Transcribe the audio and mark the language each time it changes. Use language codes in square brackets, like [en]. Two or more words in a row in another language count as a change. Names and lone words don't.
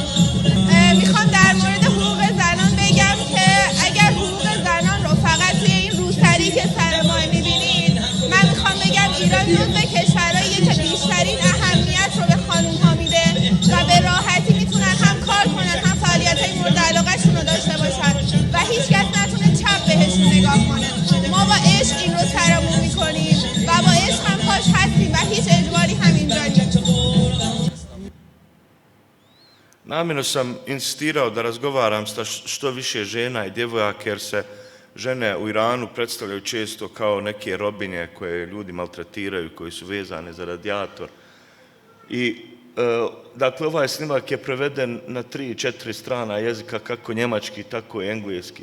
[fa] میخوام در مورد حقوق زنان بگم که اگر حقوق زنان رو فقط توی این روسری که سر ما میبینید، من میخوام بگم ایران جزو کشورهاییه که بیشترین اهمیت رو به خانوم‌ها میده و به راحتی میتونن هم کار کنن هم فعالیت‌های مورد علاقه‌شون رو داشته باشن و هیچ کس نتونه چپ بهشون نگاه کنه. ما با عشق این رو سرمون میکنیم و با عشق هم پاش هستیم و هیچ اجباری هم اینجا نیست. [bs] Namjerno sam insistirao da razgovaram sa što više žena i djevojaka, jer se žene u Iranu predstavljaju često kao neke robinje koje ljudi maltretiraju, koji su vezane za radijator. I dakle, ovaj snimak je preveden na 3-4 strana jezika, kako njemački, tako i engleski.